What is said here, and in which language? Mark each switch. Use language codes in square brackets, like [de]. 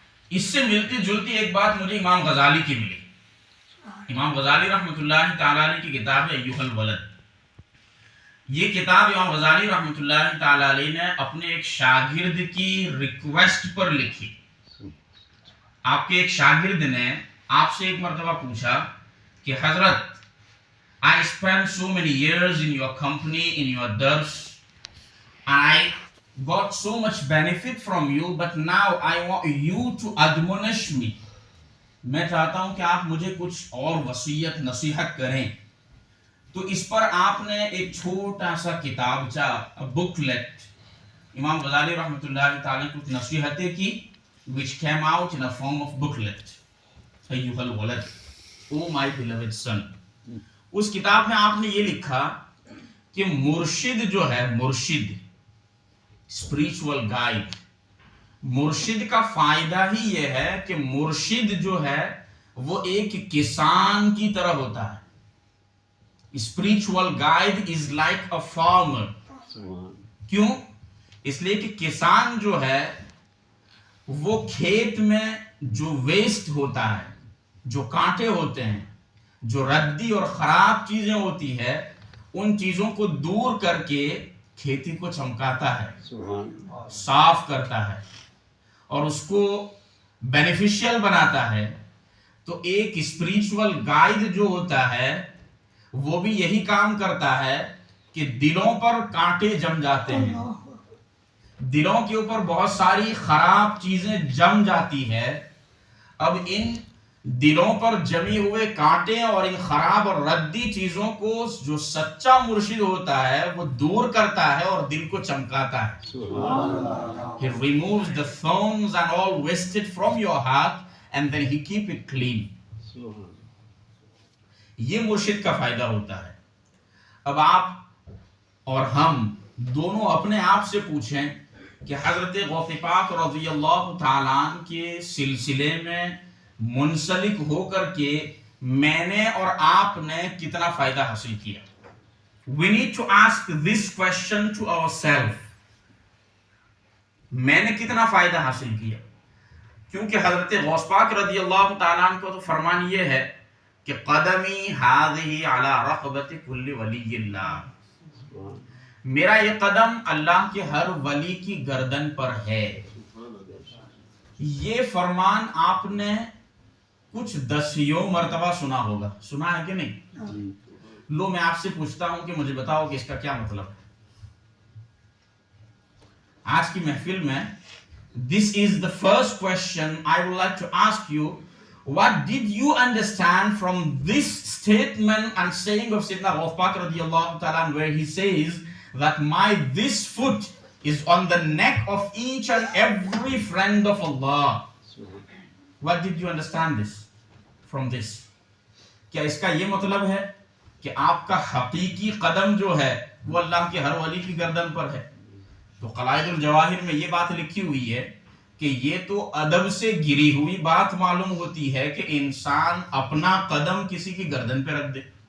[ur] اس سے ملتی جلتی ایک بات مجھے امام غزالی کی ملی. امام غزالی رحمۃ اللہ تعالیٰ علیہ کی کتاب ہے ایھا الولد. یہ کتاب امام غزالی رحمۃ اللہ تعالیٰ علیہ نے اپنے ایک شاگرد کی ریکویسٹ پر لکھی. آپ کے ایک شاگرد نے آپ سے ایک مرتبہ پوچھا کہ حضرت [en] I spent so many years in your company, in your dars, and I got so much benefit from you, but now I want you to admonish me. [ur] میں چاہتا ہوں کہ آپ مجھے کچھ اور وصیت نصیحت کریں. تو اس پر آپ نے ایک چھوٹا سا کتابچہ بک لیٹ امام غزالی رحمۃ اللہ تعالی کچھ نصیحتیں کی [en] which came out in a form of booklet. ایھا الولد, O my beloved son. [ur] اس کتاب میں آپ نے یہ لکھا کہ مرشد جو ہے, مرشد اسپریچول گائیڈ, مرشد کا فائدہ ہی یہ ہے کہ مرشد جو ہے وہ ایک کسان کی طرح ہوتا ہے. [en] Spiritual guide is like a farmer. [ur] کیوں؟ اس لیے کہ کسان جو ہے وہ کھیت میں جو ویسٹ ہوتا ہے, جو کانٹے ہوتے ہیں, جو ردی اور خراب چیزیں ہوتی ہے, ان چیزوں کو دور کر کے کھیتی کو چمکاتا ہے, صاف کرتا ہے اور اس کو بینیفیشل بناتا ہے. تو ایک اسپریچول گائیڈ جو ہوتا ہے وہ بھی یہی کام کرتا ہے کہ دلوں پر کانٹے جم جاتے ہیں, دلوں کے اوپر بہت ساری خراب چیزیں جم جاتی ہے. اب ان دلوں پر جمی ہوئے کانٹے اور ان خراب اور ردی چیزوں کو جو سچا مرشد ہوتا ہے وہ دور کرتا ہے اور دل کو چمکاتا ہے. [en] He removes the thorns and all wasted from your heart and then he keep it clean. [ur] یہ مرشد کا فائدہ ہوتا ہے. اب آپ اور ہم دونوں اپنے آپ سے پوچھیں کہ حضرت غوث پاک رضی اللہ تعالیٰ عنہ کے سلسلے میں منسلک ہو کر کے میں نے اور آپ نے کتنا فائدہ حاصل کیا. [en] We need to ask this question to ourselves. [ur] میں نے کتنا فائدہ حاصل کیا؟ کیونکہ حضرت غوث پاک رضی اللہ تعالیٰ عنہ کو تو فرمان یہ ہے کہ [ar] قدمی ہذہ علی رقبۃ کل ولی اللہ, [ur] میرا یہ قدم اللہ کے ہر ولی کی گردن پر ہے. یہ فرمان آپ نے کچھ دسیوں مرتبہ سنا ہوگا, سنا ہے کہ نہیں؟ لو میں آپ سے پوچھتا ہوں کہ مجھے بتاؤ کہ اس کا کیا مطلب ہے. آج کی محفل میں [en] this is the first question I would like to ask you. What did you understand from this statement and saying of Sayyidina Ghaus Pak radiyallahu ta'ala, where he says that this foot is on the neck of each and every friend of Allah? What did you understand this? from this. [ur] کیا اس کا یہ مطلب ہے کہ آپ کا حقیقی قدم جو ہے وہ اللہ کے ہر ولی کی گردن پر ہے؟ تو قلائد الجواہر میں یہ بات لکھی ہوئی ہے کہ یہ تو ادب سے گری ہوئی بات معلوم ہوتی ہے کہ انسان اپنا قدم کسی کی گردن پہ رکھ دے.